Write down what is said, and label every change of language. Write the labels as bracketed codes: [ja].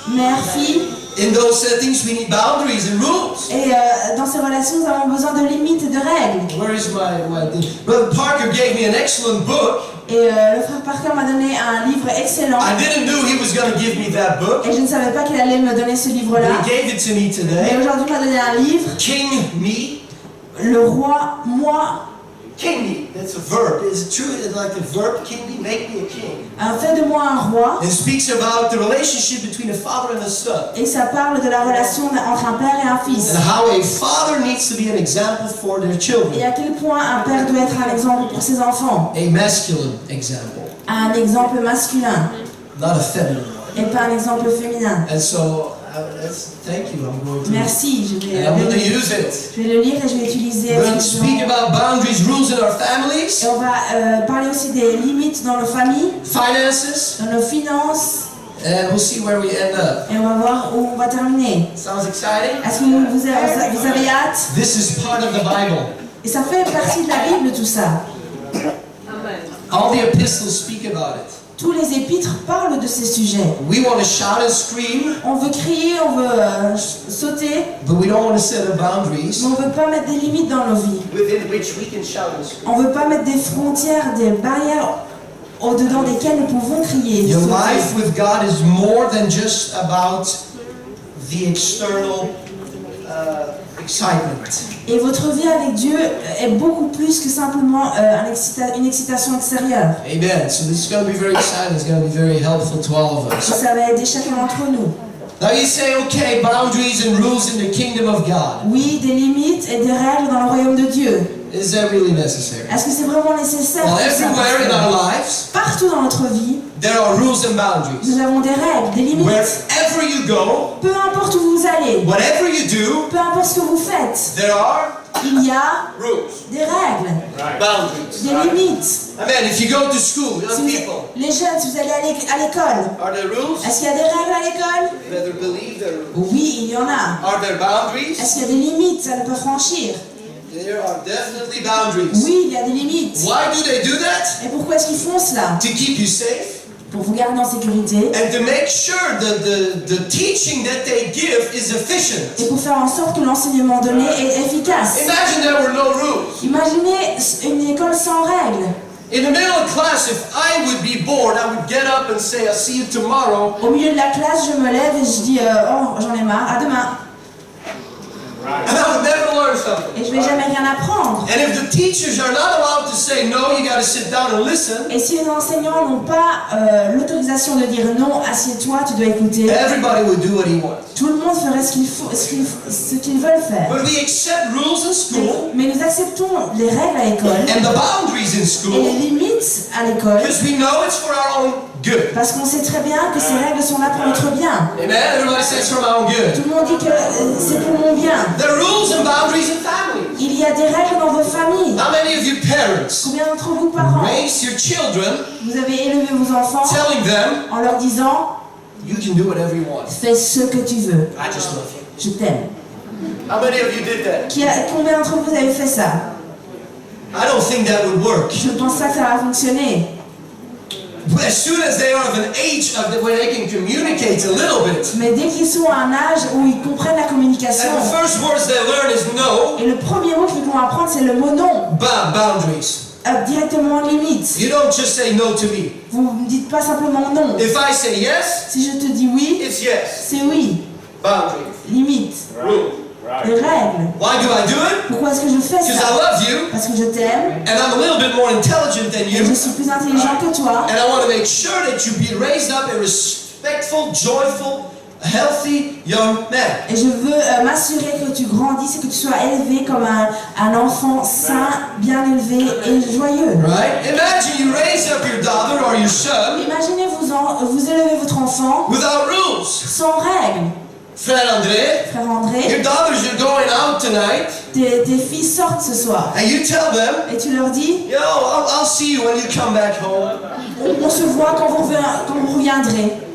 [fr] Mère, fille. [en] In those settings, we need boundaries and rules. [fr] Et dans ces relations, nous avons besoin de limites et de règles. [en] Where is my thing? Brother Parker gave me an excellent book. [fr] Et le frère Parker m'a donné un livre excellent. [en] I didn't know he was going to give me that book, [fr] Et je ne savais pas qu'il allait me donner ce [en] but [fr] livre-là. [en] he gave it to me [fr] Mais [en] today. [fr] aujourd'hui, il m'a donné un livre, [en] King me. [fr] Le roi, moi. [en] King me. That's a verb. Is it true? It's like a verb. King me. Make me a king. [fr] Fait de moi un roi. [en] It speaks about the relationship between a father and a son. [fr] Et ça parle de la relation entre un père et un fils. [en] And how a father needs to be an example for their [fr] Et [en] children. [fr] à quel point un père doit être un exemple pour ses enfants. [en] A masculine example, [fr] Un exemple masculin [en] not a feminine one. [fr] et pas un exemple féminin. [en] And so, thank you. I'm going to, [fr] Merci, [en] and I'm going to use it. [fr] je vais le lire et je vais utiliser. [en] We're going to speak about boundaries, rules in our [fr] Et [en] families, [fr] on va parler aussi des limites dans nos familles, [en] finances, [fr] dans nos finances. [en] and we'll see where we end up. [fr] Et on va voir où on va terminer. [en] Sounds exciting? [fr] Est-ce que vous avez hâte? [en] This is part of the Bible. [fr] Et ça fait partie de la Bible tout ça. [en] All the epistles speak about it. [fr] Tous les épîtres parlent de ces sujets. [en] We want to shout and scream, [fr] On veut crier, on veut sauter, [en] but we don't want to set up boundaries [fr] mais on veut pas mettre des limites dans nos vies. [en] within which we can shout and scream. [fr] On veut pas mettre des frontières, des barrières au-dedans desquelles nous pouvons crier. [en] Your [fr] sauter. [en] life with God is more than just about the external excitement. [fr] Et votre vie avec Dieu est beaucoup plus que simplement une excitation extérieure. [en] Amen. So this is going to be very exciting. It's going to be very helpful to all of [fr] Et [en] us. [fr] ça va aider chacun d'entre nous. [en] Now you say, okay, boundaries and rules in the kingdom of God. [fr] Oui, des limites et des règles dans le royaume de Dieu. [en] Is that really necessary? [fr] Est-ce que c'est vraiment nécessaire? [en] Well, [fr] tout ça? [en] everywhere in our lives, [fr] Partout dans notre vie, [en] there are rules and boundaries. [fr] nous avons des règles, des limites. [en] Wherever you go, [fr] Peu importe où vous allez, [en] whatever you do, [fr] peu importe ce que vous faites, [en] there are [fr] il y a [en] rules, [fr] des règles, [en] boundaries. [fr] des limites. [en] Amen. If you go to school, [fr] Si [en] young [fr] vous- [en] people, [fr] les jeunes, si vous allez à l'école, [en] are there rules? [fr] est-ce qu'il y a des règles à l'école? [en] Better believe there are rules. [fr] Oui, il y en a. [en] Are there boundaries? [fr] Est-ce qu'il y a des limites à ne pas franchir? [en] There are definitely boundaries. [fr] Oui, il y a des limites. [en] Why do they do that? [fr] Et pourquoi est-ce qu'ils font cela? [en] To keep you safe [fr] Pour vous garder en sécurité [en] and to make sure that the teaching that they give is [fr] et [en] efficient. [fr] pour faire en sorte que l'enseignement donné est efficace. [en] Imagine there were no rules. [fr] Imaginez une école sans règles. [en] In the middle of class, if I would be bored, I would get up and say, I'll see you tomorrow. [fr] Au milieu de la classe, je me lève et je dis oh, j'en ai marre, à demain. [en] And I would never learn something. [fr] Et je vais jamais rien apprendre. [en] And if the teachers are not allowed to say, no, you got to sit down and listen, [fr] Et si les enseignants n'ont pas l'autorisation de dire non, assieds-toi, tu dois écouter, [en] everybody would do what he wants. [fr] tout le monde ferait ce qu'ils veulent faire. [en] But we accept rules in school [fr] Mais nous acceptons les règles à l'école [en] and the boundaries in [fr] et les [en] school [fr] limites à l'école [en] because we know it's for our own good. [fr] Parce qu'on sait très bien que ces règles sont là pour notre bien. [en] Amen. Everybody says for my own good. [fr] Tout le monde dit que c'est pour mon bien. [en] There are rules and boundaries in families. [fr] Il y a des règles dans vos familles. [en] How many of you parents [fr] Combien d'entre vous, parents, [en] raise your children [fr] vous avez élevé vos enfants [en] telling them, [fr] en leur disant [en] you can do whatever you want. [fr] fais ce que tu veux, [en] I just love you. [fr] je t'aime. [en] How many of you did that? [fr] Combien d'entre vous avez fait ça? [en] I don't think that would work. [fr] Je ne pense pas que ça va fonctionner. [en] As soon as they are of an age where they can communicate a little bit, [fr] Mais dès qu'ils sont à un âge où ils comprennent la communication, [en] and the first words they learn is no, [fr] et le premier mot qu'ils vont apprendre c'est le mot non, [en] boundaries. [fr] directement limite. [en] You don't just say no to me. [fr] Vous ne me dites pas simplement non. [en] If I say yes, [fr] Si je te dis oui, [en] it's yes. [fr] c'est oui. [en] Boundaries. [fr] Limite. [en] Rule. [fr] Les règles. [en] Why do I do it? [fr] Pourquoi est-ce que je fais [en] Because I [fr] ça? [en] love you, [fr] Parce que je t'aime, [en] and I'm a little bit more intelligent than [fr] et [en] you, [fr] je suis plus intelligent que toi. [en] and I want to make sure that you be raised up a respectful, joyful, healthy young man. [fr] Et je veux m'assurer que tu grandisses et que tu sois élevé comme un enfant sain, bien élevé et joyeux. [en] Right? Imagine you raise up your daughter or your son [fr] Imaginez vous élevez votre enfant [en] without rules. [fr] sans règles. Frère André, Frère André, [en] your daughters are going out tonight, [fr] tes filles sortent ce soir [en] and you tell them, [fr] et tu leur dis [en] you know, I'll see you when you come back home. [fr] on se voit quand vous reviendrez.